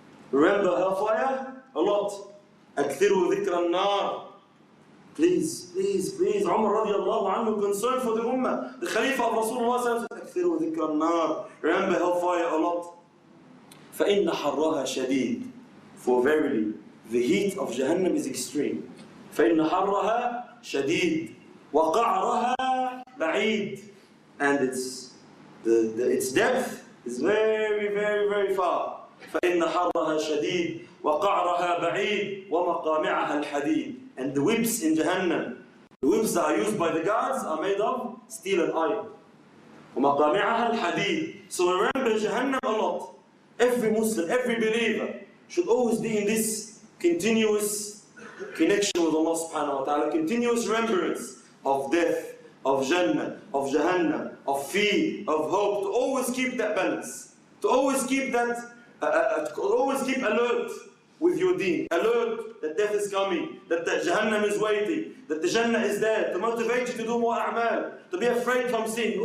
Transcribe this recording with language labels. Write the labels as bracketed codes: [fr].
[en] Remember hellfire? A lot. [ar] أكثروا ذكر النار. [en] Please, please, please. Umar radiallahu anhu concerned for the ummah. The Khalifa of Rasulullah said, [ar] أكثروا ذكر النار. [en] Remember hellfire a lot. [ar] فإن حرها شديد. [en] For verily, the heat of Jahannam is extreme. [ar] فإن حرها شديد وقعرها بعيد. [en] And its depth is very, very, very far. [ar] فإن حرها شديد وقعرها بعيد ومقامعها الحديد. [en] And the whips in Jahannam, the whips that are used by the guards are made of steel and iron. [ar] ومقامعها الحديد. [en] So remember Jahannam a lot. Every Muslim, every believer should always be in this continuous connection with Allah subhanahu wa ta'ala, continuous remembrance of death, of Jannah, of Jahannam, of fear, of hope, to always keep that balance, to always keep that, to always keep alert with your deen, alert that death is coming, that the Jahannam is waiting, that the Jannah is there, to motivate you to do more a'mal, to be afraid from sin.